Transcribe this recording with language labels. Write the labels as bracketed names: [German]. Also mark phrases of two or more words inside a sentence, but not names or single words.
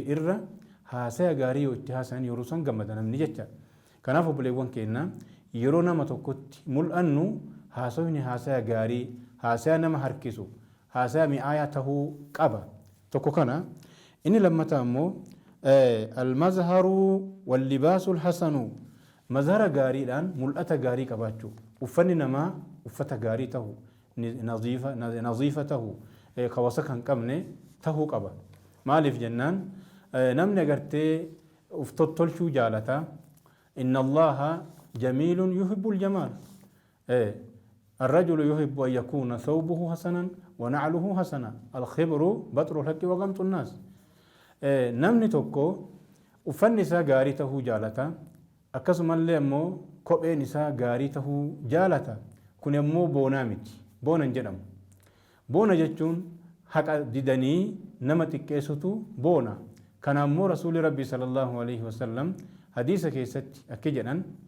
[Oromo] irra haasaa gaarii yoo itti haasayan yeroo san gammada namni jecha kanaaf obboleewwan keenya yeroo nama tokkotti mul'annu haasofni haasaa gaarii haasaa nama harkisu haasaa mi'aayaa tahuu qaba tokko kana inni lammataa ammoo [Arabic] المظهر واللباس الحسن [Oromo] mazhara gaariidhaan mul'ata gaarii qabaachuu uffanni namaa uffata gaarii tahu naziifa tahu kawasa kan qabne tahuu qaba maaliif jennaan namni agartee uf tottolchuu jaalata [Arabic] إن الله جميل يحب الجمال الرجل يحب أن يكون ثوبه حسنا ونعله حسنا الخبر بطر الحق وغمط الناس [Oromo] nama tokko uffanni isaa gaarii tahuu jaalata akkasumallee ammoo kopheen isaa gaarii tahuu jaalata kun ammoo boonaa miti boonan jedhamu boona jechuun haqa didanii nama xiqqeessutu boona kana ammoo rasuuli rabbii [Arabic] صلى الله عليه وسلم [Oromo] hadiisa keessatti akka jedhan